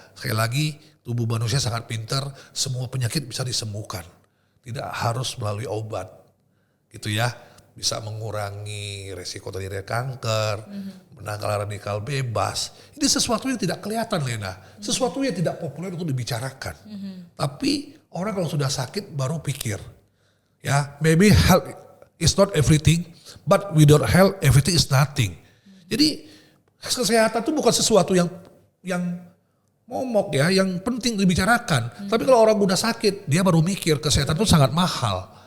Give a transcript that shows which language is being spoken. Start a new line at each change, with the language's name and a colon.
Indonesian: Sekali lagi tubuh manusia sangat pintar, semua penyakit bisa disembuhkan. Tidak harus melalui obat. Gitu ya. Bisa mengurangi resiko terjadi kanker, menangkal radikal bebas. Ini sesuatu yang tidak kelihatan, Lena. Sesuatu yang tidak populer untuk dibicarakan. Tapi orang kalau sudah sakit baru pikir.
English: Ya, maybe health is not everything, but without health everything is nothing.
Indonesian: Jadi kesehatan itu bukan sesuatu yang momok ya, yang penting dibicarakan. Tapi kalau orang udah sakit, dia baru mikir kesehatan itu sangat mahal.